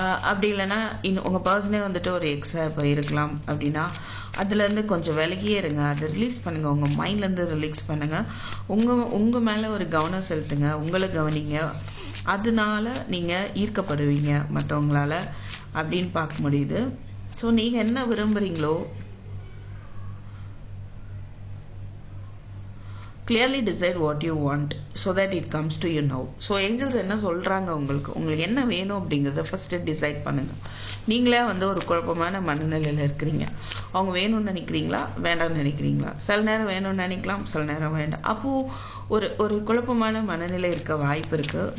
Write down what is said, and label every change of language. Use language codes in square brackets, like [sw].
[ta] அப்படி இல்லைன்னா உங்கள் பர்சனே ஒரு எக்ஸாக இப்போ இருக்கலாம். அப்படின்னா அதுலேருந்து கொஞ்சம் விலகியே இருங்க. அதை ரிலீஸ் பண்ணுங்கள். உங்கள் மைண்ட்லேருந்து ரிலீஸ் பண்ணுங்கள். உங்கள் மேலே ஒரு கவனம் செலுத்துங்க. உங்களை கவனிங்க. அதனால நீங்கள் ஈர்க்கப்படுவீங்க மற்றவங்களால அப்படின்னு பார்க்க முடியுது. ஸோ நீங்கள் என்ன விரும்புகிறீங்களோ [en] clearly decide what you want so that it comes to you now. [ta] So Angeles என்ன சொல்கிறாங்க, உங்களுக்கு என்ன வேணும் அப்படிங்கிறத ஃபஸ்ட்டு டிசைட் பண்ணுங்கள். நீங்களே ஒரு குழப்பமான மனநிலையில் இருக்கிறீங்க. அவங்க வேணும்னு நினைக்கிறீங்களா, வேண்டாம்னு நினைக்கிறீங்களா? சில நேரம் வேணும்னு நினைக்கலாம், சில நேரம் வேண்டாம். அப்போது ஒரு குழப்பமான மனநிலை இருக்க வாய்ப்பு இருக்குது.